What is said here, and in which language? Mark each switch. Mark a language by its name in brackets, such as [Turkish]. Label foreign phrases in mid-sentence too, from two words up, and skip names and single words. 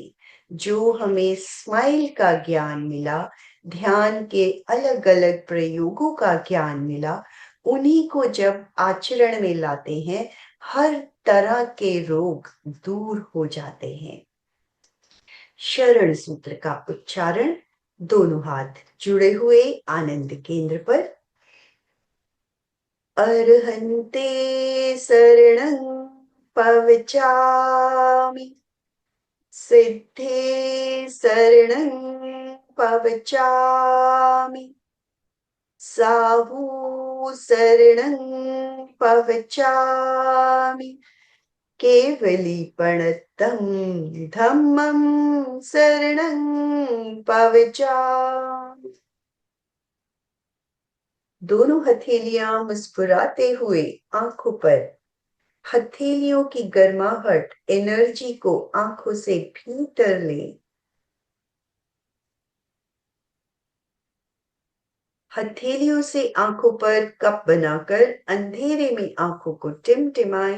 [Hindi] जो हमें स्माइल का ज्ञान मिला, ध्यान के अलग अलग प्रयोगों का ज्ञान मिला, उन्हीं को जब आचरण में लाते हैं, हर तरह के रोग दूर हो जाते हैं। शरण सूत्र का उच्चारण, दोनों हाथ जुड़े हुए आनंद केंद्र पर। [Prakrit languages] अर्हन्ते शरणं पवचामि। सिद्धे शरणं पवचामि। साहू शरणं पवचामि। केवलीपणतं धम्मं शरणं पवचामि। [Hindi] दोनों हथेलियां मुस्कुराते हुए आंखों पर। हथेलियों की गर्माहट एनर्जी को आंखों से भीतर ले। हथेलियों से आंखों पर कप बनाकर अंधेरे में आंखों को टिमटिमाएं।